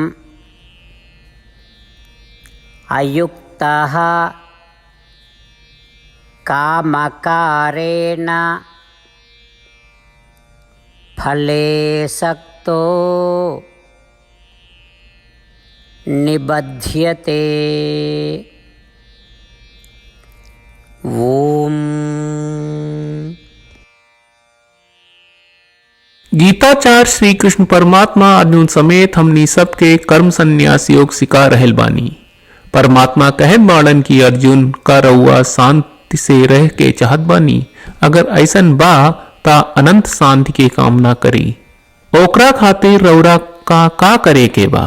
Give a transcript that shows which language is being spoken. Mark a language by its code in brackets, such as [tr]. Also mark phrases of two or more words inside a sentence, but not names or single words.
[sa] अयुक्तः कामकारेण फले सक्तो निबध्यते। ओम। [bho] गीताचार्य श्री कृष्ण परमात्मा अर्जुन समेत हमनी सबके कर्म संन्यास योग सिखा रहल बानी। परमात्मा कहत बाड़न की अर्जुन का रउआ शांति से रह के चाहत बानी, अगर ऐसन बा ता अनंत शांति के कामना करी। ओकरा खातिर रउरा का करे के बा?